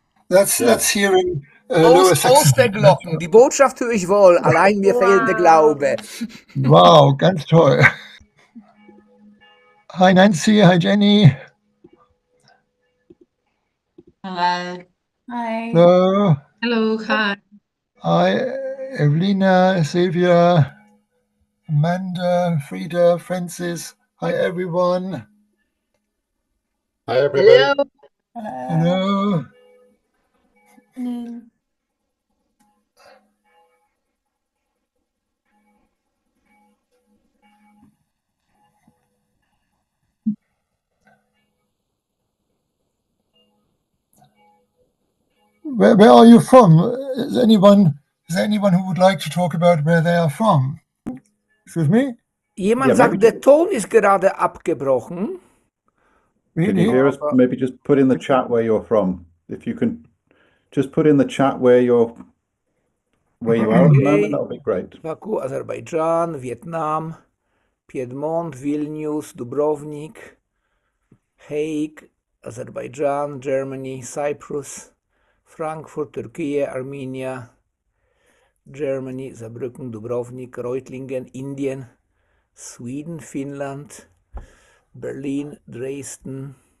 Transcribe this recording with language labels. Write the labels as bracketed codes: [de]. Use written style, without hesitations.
[en] That's hearing Lower Saxon. [de] Osterglocken, die Botschaft höre ich wohl, allein mir fehlt der Glaube. Wow, ganz toll. [en] Hi Nancy, hi Jenny. Hello. Hi. Hello. Hello, hi. Hi Evelina, Sylvia, Amanda, Frida, Francis. Hi everyone. Hi, everybody. Hello. Hello. Hello. Where are you from? Is there anyone who would like to talk about where they are from? Excuse me? [de] Jemand Ja, sagt, [en] maybe- [de] der Ton ist gerade abgebrochen. [en] Can you Really? hear us? Maybe just put in the chat where you're from. If you can just put in the chat where you are at the moment, that would be great. Baku, Aserbaidschan, Vietnam, Piedmont, Vilnius, Dubrovnik, Hague, Azerbaijan, Germany, Cyprus, Frankfurt, Turkey, Armenia, Germany, Saarbrücken, Dubrovnik, Reutlingen, Indien, Sweden, Finland, Berlin, Dresden,